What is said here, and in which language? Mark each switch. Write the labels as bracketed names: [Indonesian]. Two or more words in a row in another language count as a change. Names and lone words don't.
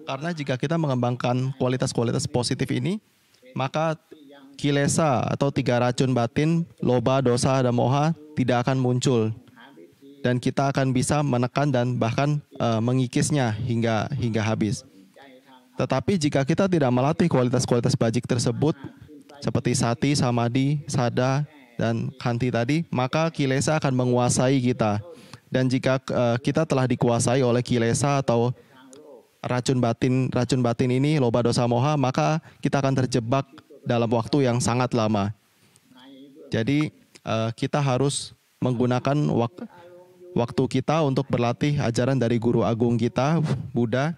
[Indonesian] Karena jika kita mengembangkan kualitas-kualitas positif ini, maka kilesa atau 3 racun batin, [Pali] loba, dosa, [Indonesian] dan moha tidak akan muncul. Dan kita akan bisa menekan dan bahkan mengikisnya hingga habis. Tetapi jika kita tidak melatih kualitas-kualitas bajik tersebut, seperti [Pali] sati, samadhi, sada, [Indonesian] dan khanti tadi, maka kilesa akan menguasai kita. Dan jika kita telah dikuasai oleh kilesa atau racun batin ini, [Pali] loba dosa moha, [Indonesian] maka kita akan terjebak dalam waktu yang sangat lama. Jadi kita harus menggunakan waktu kita untuk berlatih ajaran dari guru agung kita, Buddha.